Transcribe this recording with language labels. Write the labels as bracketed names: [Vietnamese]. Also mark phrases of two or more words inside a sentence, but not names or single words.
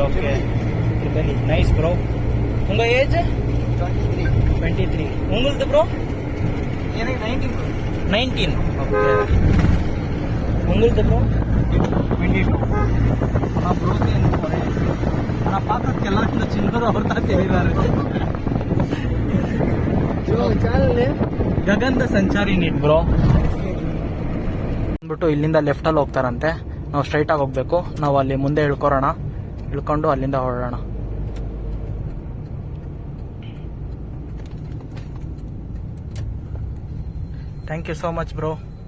[Tamil] ஓகே, [English] nice bro. [Tamil] உங்க ஏஜ்? 23. உங்களுக்கு ப்ரோ? எனக்கு 19. ஓகே. உங்களுக்கு ப்ரோ? 22. நான் ப்ரோ நான் பார்க்கறதுக்கெல்லாம் இந்த சின்னது அவர் தான் தெரியுறாரு. [Kannada] ಗಗನ್ದ ಸಂಚಾರಿ [English] neat bro. [Kannada] ಅಂದ್ಬಿಟ್ಟು ಇಲ್ಲಿಂದ ಲೆಫ್ಟಲ್ಲಿ ಹೋಗ್ತಾರಂತೆ, ನಾವು ಸ್ಟ್ರೈಟಾಗಿ ಹೋಗ್ಬೇಕು. ನಾವು ಅಲ್ಲಿ ಮುಂದೆ ಇಳ್ಕೊಂಡು ಅಲ್ಲಿಂದ ಹೊರಡೋಣ. [English] thank you so much bro.